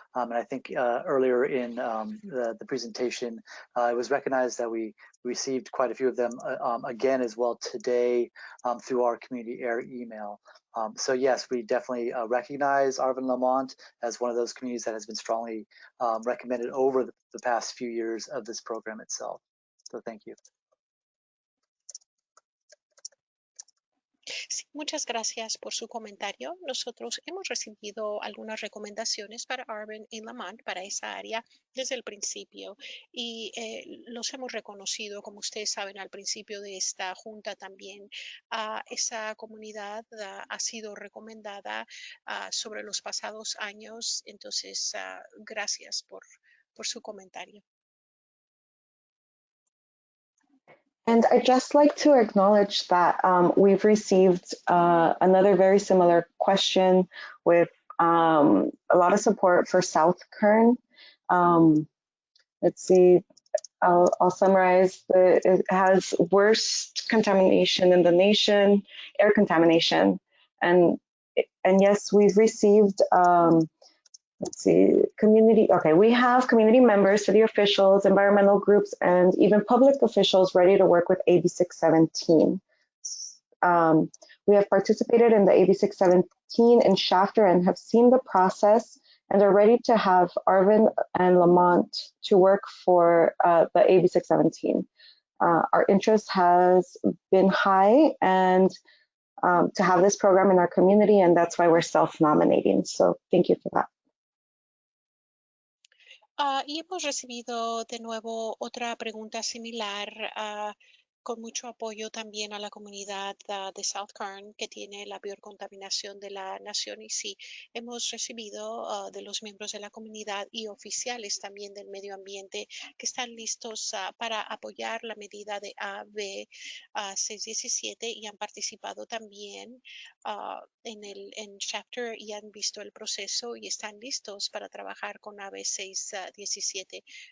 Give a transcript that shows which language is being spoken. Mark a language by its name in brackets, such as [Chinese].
[English] And I think earlier in the presentation, it was recognized that we received quite a few of them again as well today through our community air email. So yes, we definitely recognize Arvin Lamont as one of those communities that has been strongly recommended over the past few years of this program itself. So thank you. [Spanish] Sí, muchas gracias por su comentario. Nosotros hemos recibido algunas recomendaciones para Arvin y Lamont, para esa área, desde el principio, y los hemos reconocido, como ustedes saben, al principio de esta junta también. Esa comunidad ha sido recomendada sobre los pasados años, entonces gracias por su comentario. [English] And I'd just like to acknowledge that we've received another very similar question with a lot of support for South Kern. Let's see, I'll summarize. It has worst contamination in the nation, air contamination. And yes, we've received, let's see, we have community members, city officials, environmental groups, and even public officials ready to work with AB 617. We have participated in the AB 617 in Chapter and have seen the process and are ready to have Arvin and Lamont to work for the AB 617. Our interest has been high and to have this program in our community, and that's why we're self-nominating. So thank you for that. [Spanish] Y hemos recibido de nuevo otra pregunta similar con mucho apoyo también a la comunidad de South Kern, que tiene la peor contaminación de la nación. Y sí, hemos recibido de los miembros de la comunidad y oficiales también del medio ambiente que están listos para apoyar la medida de AB 617 y han participado también en Chapter y han visto el proceso y están listos para trabajar con AB 617.